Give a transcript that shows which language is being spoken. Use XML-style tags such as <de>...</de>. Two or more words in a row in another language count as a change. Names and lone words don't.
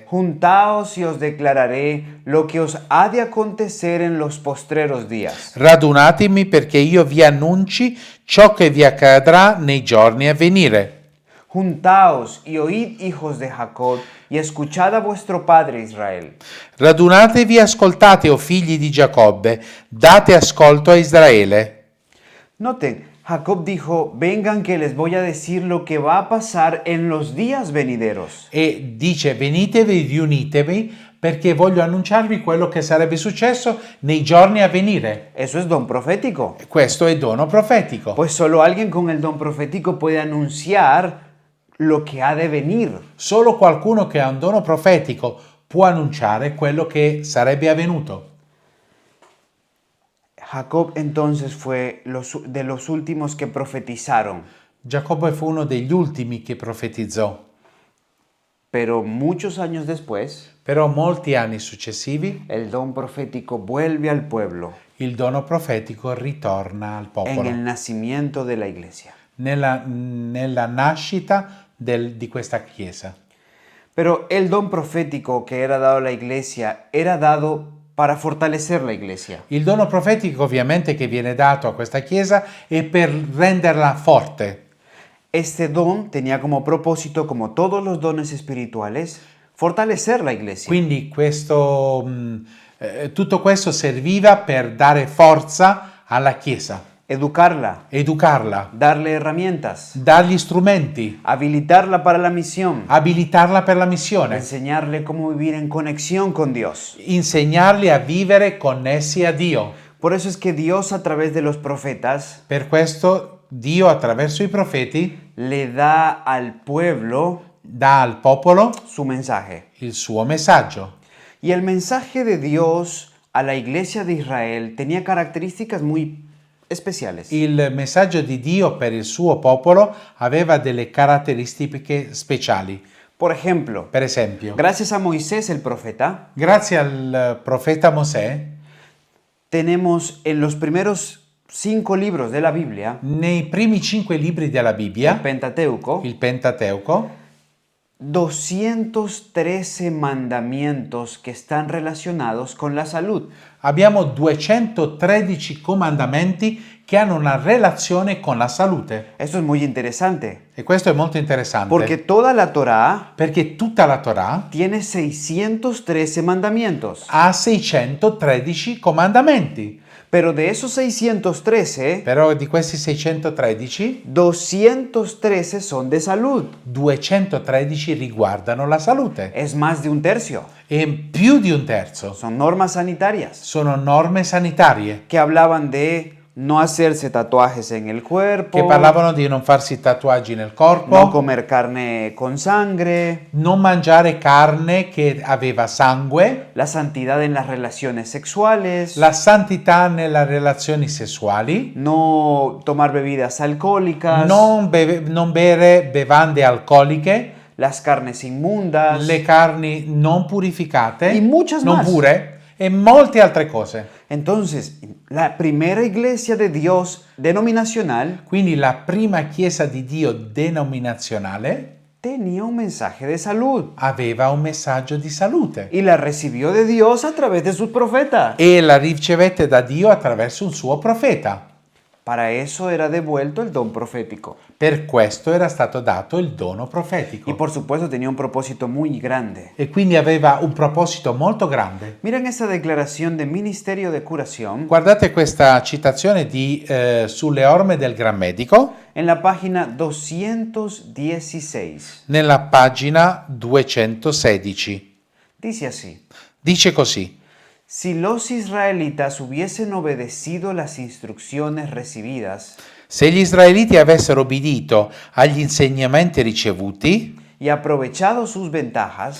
<es>juntaos y os declararé lo que os ha de acontecer en los postreros días.</es> <it>Radunatemi perché io vi annunci ciò che vi accadrà nei giorni a venire.</it> <es>Juntaos y oíd, hijos de Jacob, y escuchad a vuestro padre Israel.</es> <it>Radunatevi e ascoltate, o figli di Giacobbe, date ascolto a Israele.</it> <es>Noten, Jacob dijo, vengan que les voy a decir lo que va a pasar en los días venideros.</es> <it>E dice: venitevi, riunitevi, perché voglio annunciarvi quello che sarebbe successo nei giorni a venire.</it> <es>Eso es don profético.</es> <it>Questo è dono profetico.</it> <es>Pues solo alguien con el don profético puede anunciar lo que ha de venir.</es> <it>Solo qualcuno che ha un dono profetico può annunciare quello che sarebbe avvenuto.</it> <es>Jacob entonces fue de los últimos que profetizaron,</es> <it>Giacobbe fu uno degli ultimi che profetizzò,</it> <es>pero muchos años después,</es> <it>però molti anni successivi</it> <es>el don profético vuelve al pueblo</es> <it>il dono profetico ritorna al</it> <es>en</es> <it>popolo,</it> <es>el nacimiento de la iglesia.</es> <it>nella nascita di questa chiesa.</it> <es>Pero el don profético que era dado a la iglesia era dado para fortalecer la iglesia.</es> <it>Il dono profetico ovviamente che viene dato a questa chiesa è per renderla forte.</it> <es>Este don tenía como propósito, como todos los dones espirituales, fortalecer la iglesia.</es> <it>Quindi tutto questo serviva per dare forza alla chiesa,</it> <es>Educarla,</es> <it>educarla,</it> <es>darle herramientas,</es> <it>dargli strumenti,</it> <es>habilitarla para la misión,</es> <it>abilitarla per la missione,</it> <es>enseñarle cómo vivir en conexión con Dios.</es> <it>insegnarli a vivere connessi a Dio.</it> <es>Por eso es que Dios a través de los profetas</es> <it>Per questo Dio attraverso i profeti</it> <es>le da al pueblo</es> <it>dà al popolo</it> <es>su mensaje.</es> <it>il suo messaggio.</it> <es>Y el mensaje de Dios a la iglesia de Israel tenía características muy especiales.</es> <it>Il messaggio di Dio per il suo popolo aveva delle caratteristiche speciali.</it> <es>Por ejemplo,</es> <it>Per esempio,</it> <es>gracias a Moisés el profeta,</es> <it>grazie al profeta Mosè,</it> <es>tenemos en los primeros 5 libros de la Biblia,</es> <it>nei primi 5 libri della</it> <es>el</es> <it>Bibbia,</it> <es>Pentateuco,</es> <it>il Pentateuco,</it> <es>213 mandamientos que están relacionados con la salud.</es> <it>abbiamo 213 comandamenti che hanno una relazione con la salute.</it> <es>Esto es muy interesante,</es> <it>E questo è molto interessante,</it> <es>porque toda la Torá</es> <it>perché tutta la Torah</it> <es>tiene 613 mandamientos.</es> <it>ha 613 comandamenti.</it> <es>Pero de esos 613,</es> <it>Però di questi 613,</it> <es>213 son de salud.</es> <it>213 riguardano la salute.</it> <es>Es más de un tercio.</es> <it>E più di un terzo</it> <es>Son normas sanitarias</es> <it>sono norme sanitarie</it> <es>que hablaban de no hacerse tatuajes en el cuerpo,</es> <it>che parlavano di non farsi tatuaggi nel</it> <es>no</es> <it>corpo,</it> <es>comer carne con sangre,</es> <it>non mangiare carne che aveva sangue,</it> <es>la santidad en las relaciones sexuales,</es> <it>la santità nelle relazioni sessuali,</it> <es>no tomar bebidas alcohólicas,</es> <it>non bere bevande alcoliche,</it> <es>las carnes inmundas</es> <it>le carni non purificate,</it> <es>y muchas</es> <it>non</it> <es>más.</es> <it>pure, e molte altre cose.</it> <es>Entonces, la primera iglesia de Dios denominacional</es> <it>Quindi la prima chiesa di Dio denominazionale</it> <es>tenía un mensaje de salud</es> <it>aveva un messaggio di salute</it> <es>y la recibió de Dios a través de sus profetas.</es> <it>e la ricevette da Dio attraverso un suo profeta.</it> <es>Para eso era devuelto el don profético.</es> <it>Per questo era stato dato il dono</it> <es>Y</es> <it>profetico.</it> <es>por supuesto tenía un propósito muy grande.</es> <it>E quindi aveva un proposito molto grande.</it> <es>Miren esa declaración de ministerio de curación</es> <it>Guardate questa citazione sulle orme del Gran Medico</it> <es>en la página 216.</es> <it>nella pagina 216.</it> <es>Dice así:</es> <it>Dice così:</it> <es>si los israelitas hubiesen obedecido las instrucciones recibidas</es> <it>se gli israeliti avessero obbedito agli insegnamenti ricevuti</it> <es>y aprovechado sus ventajas,</es>